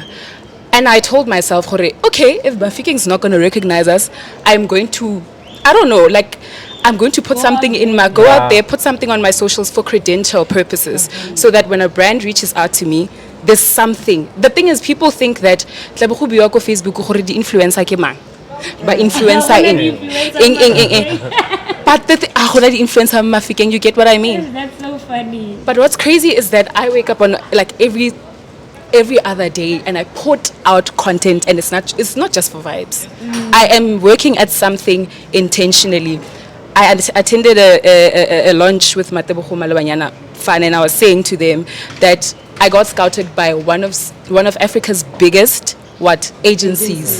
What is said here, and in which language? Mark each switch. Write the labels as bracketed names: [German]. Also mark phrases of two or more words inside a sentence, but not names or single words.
[English] And I told myself, okay, if Mafikeng's not going to recognize us, I'm going to, I'm going to put something in my, go out there, put something on my socials for credential purposes, so that when a brand reaches out to me, there's something. The thing is, people think that [Tswana] Tlhalepe biwa ko Facebook gore di influencer ke mang. Ba influencer [English] But the [Tswana] di influencer Mafikeng, [English] you get what I mean? That's so funny. But what's crazy is that I wake up on like every other day and I put out content, and it's not just for vibes. I am working at something intentionally. I attended a launch with Mateboho fan, and I was saying to them that I got scouted by one of Africa's biggest agencies.